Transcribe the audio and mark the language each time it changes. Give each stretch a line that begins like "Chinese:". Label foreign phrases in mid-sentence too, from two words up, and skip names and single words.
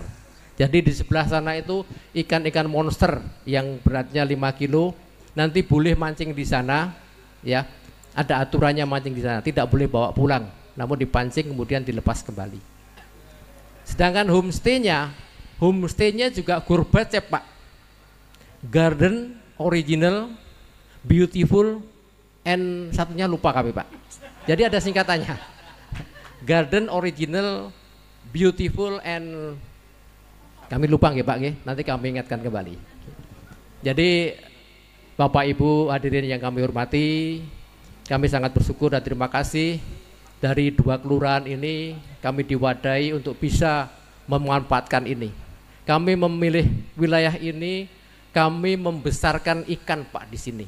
Indonesian: Jadi di sebelah sana itu ikan-ikan monster yang beratnya 5 kilo. Nanti boleh mancing di sana, ya. Ada aturannya mancing di sana, tidak boleh bawa pulang, namun dipancing kemudian dilepas kembali. Sedangkan homestay-nya juga Gurbacep Pak.
English: Garden original, beautiful, and
Indonesian: satunya lupa kami Pak. Jadi ada singkatannya.
English: Garden original, beautiful, and
Indonesian: kami lupa nggih Pak nggih, nanti kami ingatkan kembali. Jadi Bapak Ibu hadirin yang kami hormati, kami sangat bersyukur dan terima kasih dari 2 kelurahan ini kami diwadahi untuk bisa memanfaatkan ini. Kami memilih wilayah ini, kami membesarkan ikan Pak di sini.